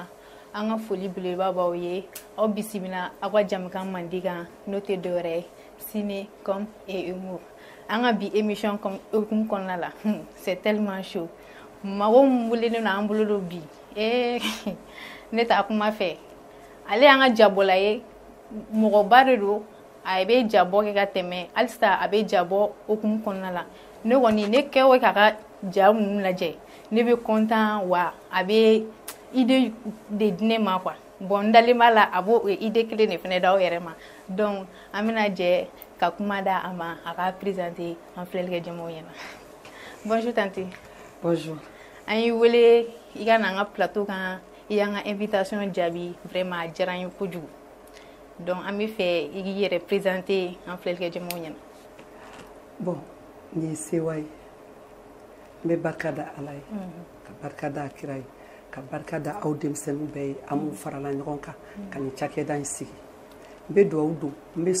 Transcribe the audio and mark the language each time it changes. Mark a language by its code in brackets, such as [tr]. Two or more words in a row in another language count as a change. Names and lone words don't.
[bm] An ka foli belebeleba b'aw ye. Aw bisimila aw ka jamukan mandi kan n'o tɛ dɔwɛrɛ ye [fr] ciné comme et humour. [bm] An ka bi émission comme hukumu kɔnɔna la [fr] c'est tellement chaud. [bm] Mɔgɔ min welelen don an bolo don bi ne t'a kuma fɛ. Ale y'an ka jabɔla ye mɔgɔba de don a bɛ jabɔ kɛ ka tɛmɛ halisa a bɛ jabɔ hukumu kɔnɔna la. Ne kɔni ne kɛ o k'a ka ja ninnu lajɛ ne bɛ content wa a bɛ idée de di ne ma [fr] quoi bon [bm] n dalen b'a la a b'o idée kelen de fana d'aw yɛrɛ ma donc an bɛna jɛ ka kuma da a ma a ka présenter an filɛlikɛ jɛmaw ɲɛna. [fr] Bonjour tante. Bonjour. [bm] An y'i wele i ka na an ka plateau kan i y'an ka invitation jaabi vraiment a diyara n ye kojugu donc an bɛ fɛ i k'i yɛrɛ présenter an filɛlikɛ jɛmaw ɲɛna. Bon nin ye sewa ye n bɛ barika da ala ye ka barika da kira ye ka barika da aw denmisɛnninw bɛɛ ye an m'u farala ɲɔgɔn kan ka nin cakɛda in sigi n bɛ dugawu don n bɛ